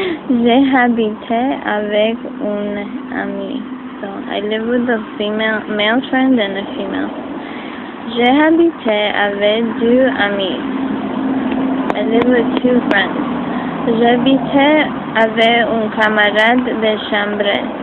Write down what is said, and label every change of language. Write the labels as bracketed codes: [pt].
[fr] J'ai habité avec une amie. [en] So I live with a male friend and a female. [fr] J'ai habité avec deux amis. [en] I live with two friends. [fr] J'habitais avec un camarade de chambre.